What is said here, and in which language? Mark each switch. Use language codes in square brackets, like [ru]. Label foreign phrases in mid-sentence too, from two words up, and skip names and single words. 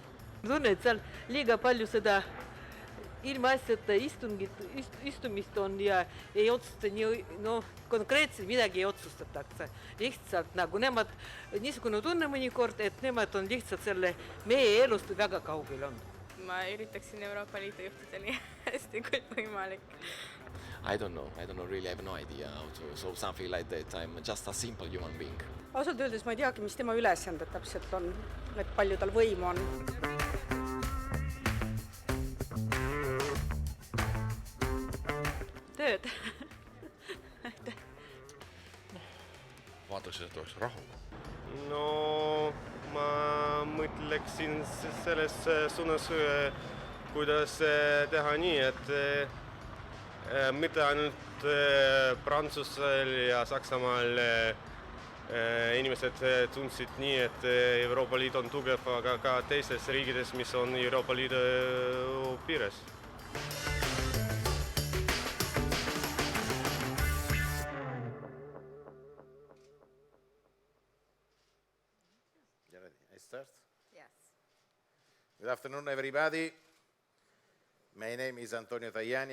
[et] Ma tunnen, et seal liiga palju seda ilma asjata istumist on ja ei otsusta konkreetselt midagi ei otsustatakse. Lihtsalt nagu nemad, niisugune tunne mõnikord, et nemad on lihtsalt selle meie elust väga kaugel on. Ma üritaksin Euroopa Liidu juhtida nii hästi kui võimalik. [en] I don't know really, I have no idea how to solve something like that. I'm just a simple human being. [et] Ausalt öeldes ma ei teagi, mis tema ülesanded täpselt on, et palju tal võimu on. Tööd. Vaataks, et oleks rahu. No ma mõtleksin selles suunas, kuidas teha nii, et mitte ainult Prantsusel ja Saksamaal inimesed tundsid nii, et Euroopa Liit on tugev, aga ka teistes riigides, mis on Euroopa Liidu piires. [en] Good afternoon, everybody. My name is Antonio Tajani.